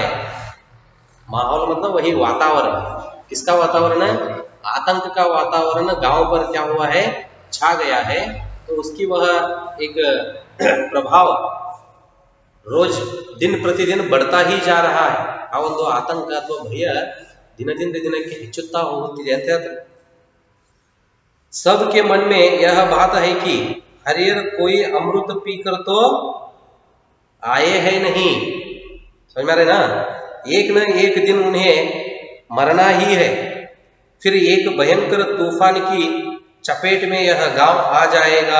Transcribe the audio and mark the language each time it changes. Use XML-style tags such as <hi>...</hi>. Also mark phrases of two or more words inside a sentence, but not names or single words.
<hi>माहौल मतलब वही वातावरण. किसका वातावरण है? आतंक का वातावरण गांव पर क्या हुआ है, छा गया है. तो उसकी वह एक प्रभाव रोज दिन प्रतिदिन बढ़ता ही जा रहा है.</hi> <kn>आ ಒಂದು ಆತಂಕ ಅಥವಾ ಭಯ ದಿನದಿಂದ ದಿನಕ್ಕೆ ಹೆಚ್ಚುತ್ತಾ ಹೋಗುತ್ತಿದೆ ಅಂತ ಹೇಳ್ತಾರೆ.</kn> <hi>सबके मन में यह बात है कि हरियर कोई अमृत पीकर तो आए है नहीं. समझ में आ रहे ना? एक न एक दिन उन्हें मरना ही है. फिर एक भयंकर तूफान की चपेट में यह गांव आ जाएगा.</hi>